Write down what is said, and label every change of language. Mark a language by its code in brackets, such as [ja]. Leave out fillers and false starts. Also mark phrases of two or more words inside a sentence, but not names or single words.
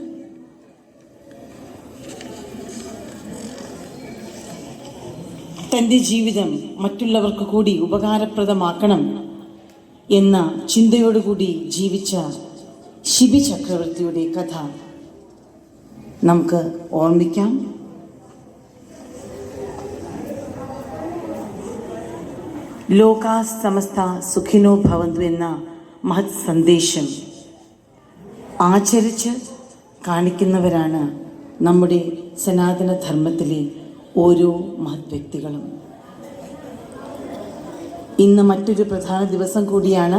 [ml] തൻ്റെ ജീവിതം മറ്റുള്ളവർക്ക് കൂടി ഉപകാരപ്രദമാക്കണം എന്ന ചിന്തയോടുകൂടി ജീവിച്ച ശിബി ചക്രവർത്തിയുടെ കഥ നമുക്ക് ഓർമ്മിക്കാം. [sa] ലോകാ സമസ്ത സുഖിനോ ഭവന്തു [ml] എന്ന മഹത് സന്ദേശം ആചരിച്ച് കാണിക്കുന്നവരാണ് നമ്മുടെ സനാതന ധർമ്മത്തിലെ ഓരോ മഹത് വ്യക്തികളും. ഇന്ന് മറ്റൊരു പ്രധാന ദിവസം കൂടിയാണ്.